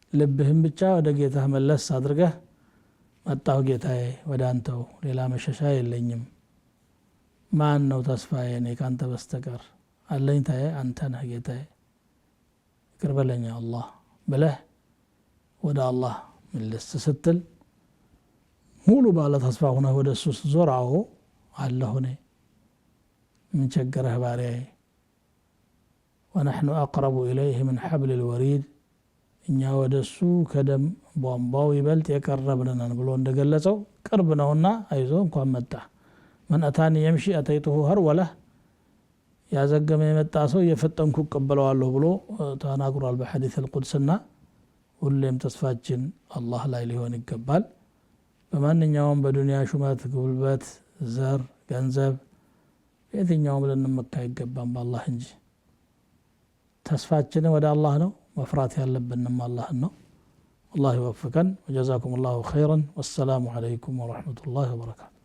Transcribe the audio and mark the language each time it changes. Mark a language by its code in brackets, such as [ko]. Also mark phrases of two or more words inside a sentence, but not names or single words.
[am] ልብህን ብቻ ወደ ጌታህ መለስ አድርገህ መጣሁ ጌታዬ ወደ አንተው ሌላ መሸሻ የለኝም ማን ነው ተስፋዬ እኔ ካንተ በስተቀር አለኝታዬ አንተ ነህ ጌታዬ ይቅር በለኝ አላህ ብለህ ወደ አላህ መለስ ስትል ሙሉ ባለ ተስፋ ሆነህ ወደ እሱ ስትዞር አዎ አለሁ እኔ ምን ቸገረህ ባሪያዬ [ar] ونحن أقرب إليه من حبل الوريد [am] እኛ ወደሱ ከደም ቧንቧው ይበልጥ የቀረብነን ብሎ እንደገለጸው ቅርብ ነውና አይዞ እንኳን መጣ [ar] من أتاني يمشي أتيته هرولة [am] ያዘገመ የመጣ ሰው የፈጠንኩ ቀበለዋለሁ ብሎ ተናግሯል በሐዲስ القدسና ሁሌም ተስፋችን አላህ ላይ ሊሆን ይገባል በማንኛውም በዱንያ ሹመት ጉልበት ዘር ገንዘብ የትኛውም ልንመካ ይገባም በአላህ እንጂ ተስፋችን ወደ አላህ ነው መፍራት ያለብንም አላህ ነው [ar] والله يوفقنا وجزاكم الله خيرا والسلام عليكم ورحمة الله وبركاته